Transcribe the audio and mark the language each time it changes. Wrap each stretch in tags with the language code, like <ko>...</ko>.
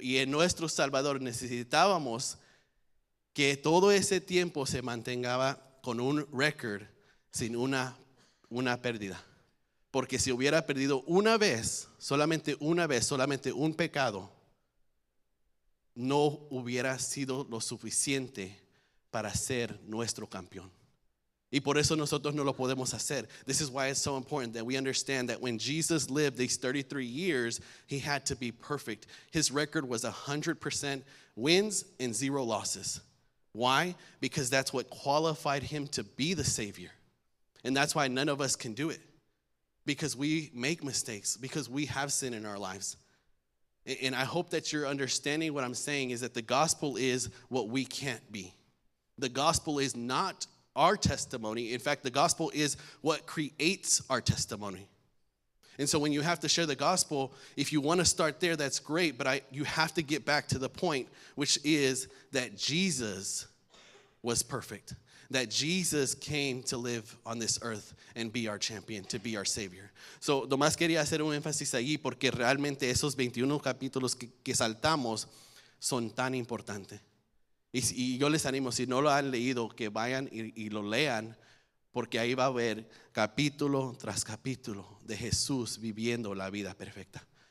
<es>Y en nuestro Salvador necesitábamos que todo ese tiempo se mantenga con un récord sin una pérdida. Porque si hubiera perdido una vez, solamente un pecado, no hubiera sido lo suficiente para ser nuestro campeón. Y por eso nosotros no lo podemos hacer.</es> <en>This is why it's so important that we understand that when Jesus lived these 33 years, he had to be perfect. His record was 100% wins and 0 losses. Why? Because that's what qualified him to be the Savior. And that's why none of us can do it, because we make mistakes, because we have sin in our lives. And I hope that you're understanding what I'm saying is that the gospel is what we can't be. The gospel is not our testimony. In fact, the gospel is what creates our testimony. And so when you have to share the gospel, if you want to start there, that's great, but you have to get back to the point, which is that Jesus was perfect. That Jesus came to live on this earth and be our champion, to be our Savior. So,</en> <es>nomás quería hacer un énfasis allí porque realmente esos 21 capítulos que saltamos son tan importantes. Y yo les animo, si no lo han leído, que vayan y lo lean, porque ahí va a haber capítulo tras capítulo de Jesús viviendo la vida perfecta.</es>